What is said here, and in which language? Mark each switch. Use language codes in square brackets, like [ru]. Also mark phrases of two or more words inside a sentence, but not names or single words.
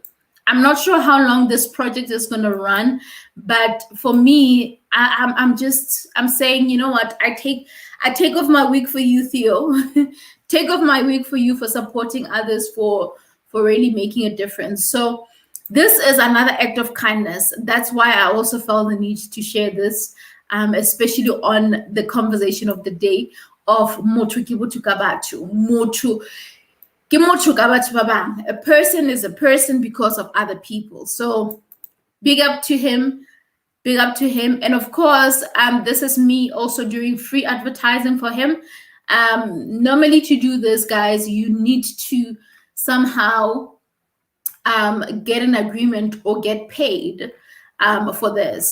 [en] I'm not sure how long this project is going to run, but for me, I'm saying, you know what, I take off my wig for you, Theo. Take off my wig for you, for supporting others, for really making a difference. So this is another act of kindness. That's why I also felt the need to share this, especially on the conversation of the day of [st] Motho ke botho ka batho. Motho ke motho ka batho ba bang. [en] A person is a person because of other people. So big up to him. Big up to him. And of course, this is me also doing free advertising for him. Normally, to do this, guys, you need to somehow get an agreement or get paid for this.